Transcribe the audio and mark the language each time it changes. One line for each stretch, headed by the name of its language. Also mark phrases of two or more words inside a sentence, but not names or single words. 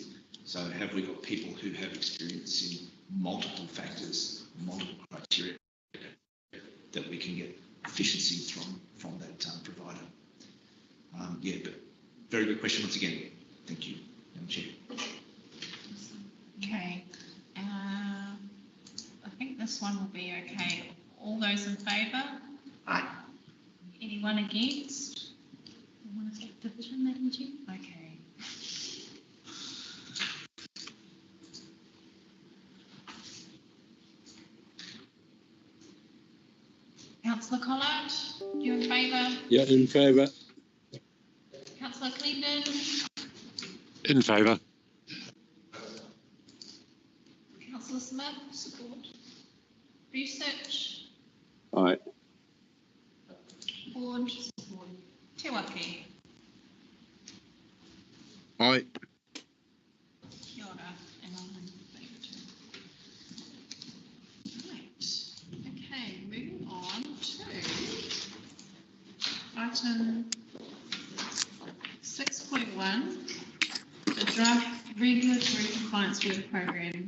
English: So have we got people who have experience in multiple factors, multiple criteria that we can get efficiency from that provider? once again, thank you, Madam Chair. Okay. I think this one will be okay. All those in favour? Aye. Anyone against? You want to take division, Madam Chair? Okay. Councillor Collard, you in favour? Yeah, in favour. Councillor Cleveland? In favour. Councillor Smith? Support. Busich? Aye. Board? Support. Te Waki? Aye.
Māori: Kia ora,
English: and I'm in favour too. Right, okay, moving on to item 6.1, the draft regulatory compliance work program.